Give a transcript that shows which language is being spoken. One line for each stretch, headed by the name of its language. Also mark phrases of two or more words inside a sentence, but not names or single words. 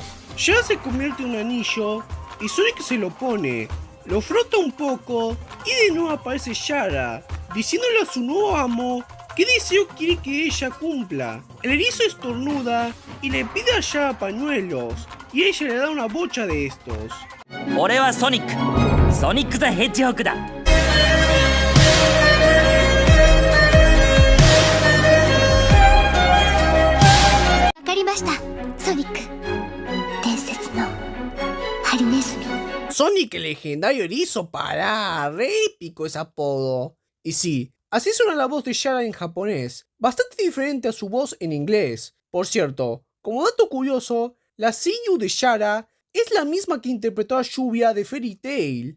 Spanish: Yara se convierte en un anillo y Sonic se lo pone, lo frota un poco y de nuevo aparece Yara, diciéndole a su nuevo amo qué deseo quiere que ella cumpla. El erizo estornuda y le pide a Yara pañuelos y ella le da una bocha de estos.
Japanese: 俺はソニックザ・ヘッジホッグだ。わかりました、ソニック。伝説のハリネズミ。
Spanish: Sonic el legendario erizo, pará, re épico ese apodo. Y sí, así suena la voz de Yara en japonés, bastante diferente a su voz en inglés. Por cierto, como dato curioso, la seiyuu de Yara es la misma que interpretó a Lluvia de Fairy Tail.